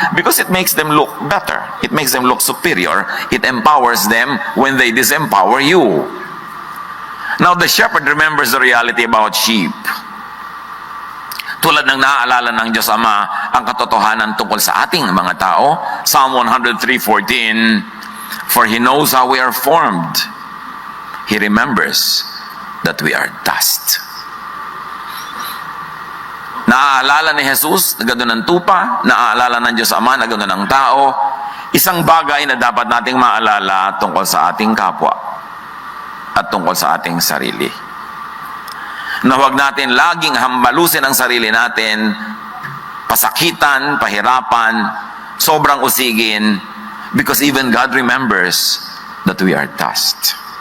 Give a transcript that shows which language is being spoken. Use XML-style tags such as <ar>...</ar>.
<en>Because it makes them look better. It makes them look superior. It empowers them when they disempower you. Now, the shepherd remembers the reality about sheep.</en> <tl>Tulad ng naaalala ng Diyos Ama ang katotohanan tungkol sa ating mga tao.</tl> <en>Psalm 103:14, for He knows how we are formed. He remembers that we are dust.</en> <tl>Naaalala ni Jesus na gano'n ang tupa, naaalala ng Diyos Ama na gano'n ang tao. Isang bagay na dapat nating maalala tungkol sa ating kapwa at tungkol sa ating sarili. Na huwag natin laging hambalusin ang sarili natin, pasakitan, pahirapan, sobrang usigin,</tl> <en>because even God remembers that we are dust.</en>